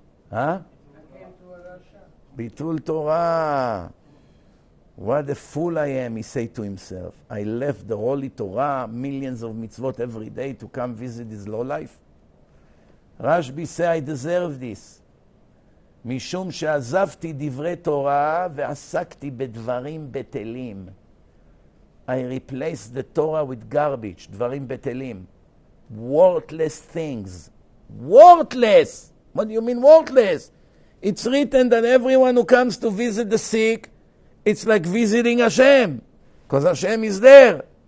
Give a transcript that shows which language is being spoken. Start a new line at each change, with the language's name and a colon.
English: Huh? Bitul Torah. What a fool I am, he said to himself. I left the Holy Torah, millions of mitzvot every day to come visit his low life. Rashbi say, I deserve this.
Hebrew: משום שעזבתי דברי תורה ועסקתי בדברים בטלים.
English: I replaced the Torah with garbage,
Hebrew: דברים בטלים.
English: Worthless things. Worthless! What do you mean worthless? It's written that everyone who comes to visit the sick, it's like visiting Hashem, because Hashem is there.